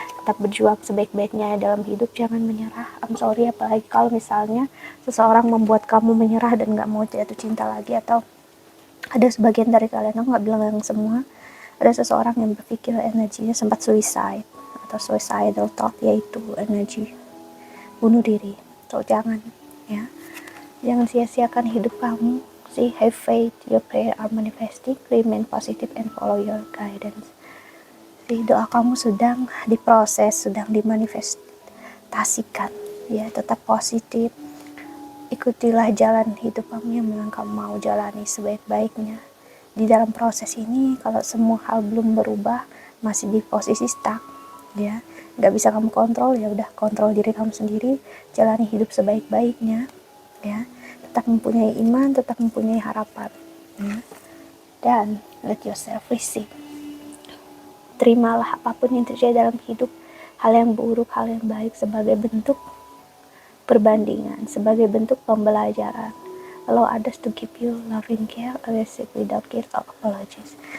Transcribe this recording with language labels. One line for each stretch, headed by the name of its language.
Indonesian: Tetap berjuang sebaik-baiknya dalam hidup, jangan menyerah.
English: I'm sorry,
Indonesian: apalagi kalau misalnya seseorang membuat kamu menyerah dan gak mau jatuh cinta lagi, atau ada sebagian dari kalian, aku gak bilang yang semua, ada seseorang yang berpikir energinya sempat suicide atau
English: suicidal thought,
Indonesian: yaitu energi bunuh diri. So jangan, ya, jangan sia-siakan hidup kamu sih.
English: Have faith, your prayer are manifesting, remain positive and follow your guidance.
Indonesian: Sih, doa kamu sedang diproses, sedang dimanifestasikan, ya. Tetap positif, ikutilah jalan hidup kamu yang memang kamu mau jalani sebaik-baiknya. Di dalam proses ini, kalau semua hal belum berubah, masih di posisi stuck, ya, nggak bisa kamu kontrol, ya udah, kontrol diri kamu sendiri, jalani hidup sebaik-baiknya, ya. Tetap mempunyai iman, tetap mempunyai harapan, ya.
English: Dan let yourself receive.
Indonesian: Terimalah apapun yang terjadi dalam hidup, hal yang buruk, hal yang baik, sebagai bentuk perbandingan, sebagai bentuk pembelajaran.
English: Allow others to give you loving care, receive without guilt or apologies.